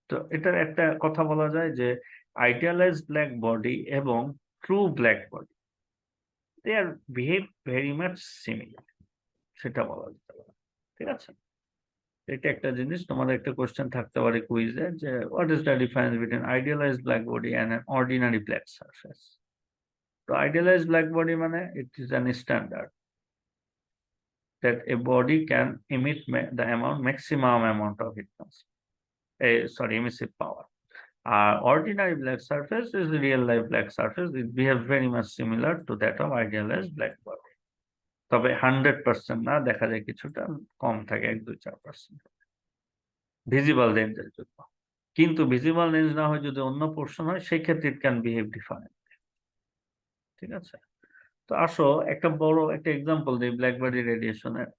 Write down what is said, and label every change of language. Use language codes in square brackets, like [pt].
[bn] তো এটার একটা কথা বলা যায় যে আইডিয়ালাইজ ব্ল্যাক বডি এবং ট্রু ব্ল্যাক বডি [en] they are behave very much similar, [bn] সেটা বলা যেতে পারে। ঠিক আছে, এটা একটা জিনিস তোমাদের একটা কোশ্চেন থাকতে পারে কুইজে, যে [en] What is the difference between idealise black body and an ordinary black surface. তো idealise black body মানে it is an standard that a body can emit maximum amount of heat emissive power. Ordinary black surface is real life black surface. It behaves very much similar to that of idealized black body. [bn] তবে 100% না, দেখা যায় কিছুটা কম থাকে, 1-2-4% visible রেঞ্জের জন্য। কিন্তু visible range না হয় যদি অন্য পোর্শন হয়, সেই ক্ষেত্রে [en] It can behave different. [bn] ঠিক আছে, তো আসো একটা বড় একটা এক্সাম্পল দিই ব্ল্যাক বডি রেডিয়েশনের।